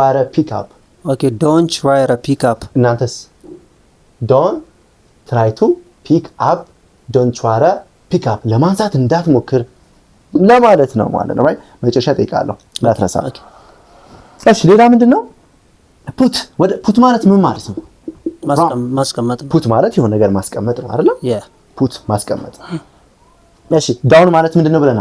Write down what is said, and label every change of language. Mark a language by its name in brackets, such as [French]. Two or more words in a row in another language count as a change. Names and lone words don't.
[English] okay don't try to pick up [Amharic] እናንተስ [English] don't try to pick up don't try pick up [Amharic] ለማንሳት እንዳትሞክር ለማለት ነው ማለት ነው። ራይት መጨረሻ ጠይቃለሁ እንዳትረሳ። እሺ ሌላ ምንድነው ፑት ማለት ምን ማለት ነው? ማስቀመጥ። ፑት ማለት የሆነ ነገር ማስቀመጥ ነው አይደል? ፑት ማስቀመጥ። እሺ ዳውን ማለት ምንድነው ብለናል?